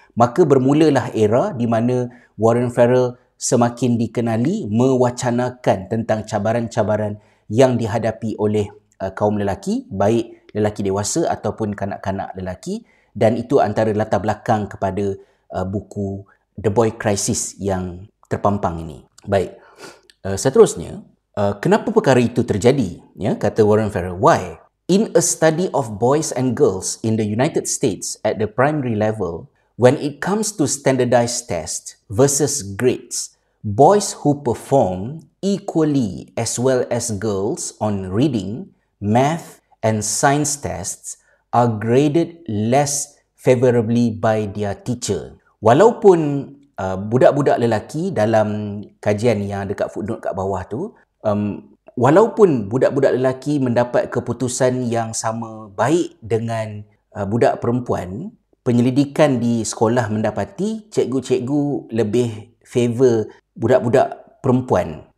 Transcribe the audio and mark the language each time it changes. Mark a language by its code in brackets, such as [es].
[ms] Maka bermulalah era di mana Warren Farrell semakin dikenali mewacanakan tentang cabaran-cabaran yang dihadapi oleh kaum lelaki, baik lelaki dewasa ataupun kanak-kanak lelaki, dan itu antara latar belakang kepada buku The Boy Crisis yang terpampang ini. Baik, seterusnya, kenapa perkara itu terjadi? Ya, kata [en] Warren Farrell, why? In a study of boys and girls in the United States at the primary level, when it comes to standardized tests versus grades, boys who perform equally as well as girls on reading, math, and science tests are graded less favorably by their teacher. [ms] Walaupun budak-budak lelaki dalam kajian yang dekat footnote kat bawah tu, walaupun budak-budak lelaki mendapat keputusan yang sama baik dengan budak perempuan, penyelidikan di sekolah mendapati cikgu-cikgu lebih favor budak-budak perempuan.